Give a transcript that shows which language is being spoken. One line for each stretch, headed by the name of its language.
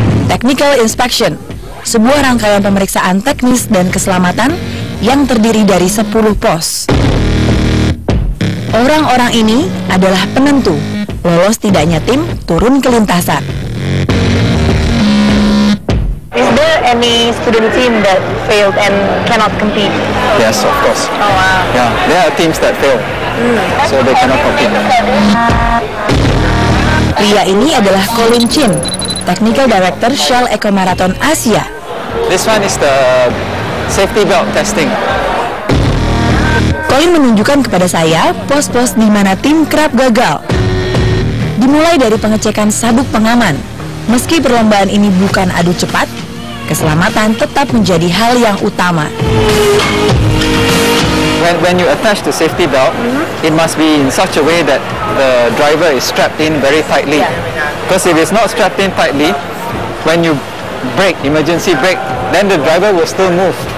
Indonesian: Technical Inspection, sebuah rangkaian pemeriksaan teknis dan keselamatan yang terdiri dari 10 pos. Orang-orang ini adalah penentu lolos tidaknya tim turun ke lintasan.
English: Is there any student team that failed and cannot compete? Yes, of course. Oh wow. Yeah, there are teams that fail, so they cannot compete.
Indonesian: Pria ini adalah Colin Chin, Technical Director Shell Eco Marathon Asia.
English: This one is the safety belt testing.
Indonesian: Colin menunjukkan kepada saya pos-pos di mana tim kerap gagal. Dimulai dari pengecekan sabuk pengaman. Meski perlombaan ini bukan adu cepat, keselamatan tetap menjadi hal yang utama.
English: When you attach the safety belt, it must be in such a way that the driver is strapped in very tightly. Because if it's not strapped in tightly, when you brake, emergency brake, then the driver will still move.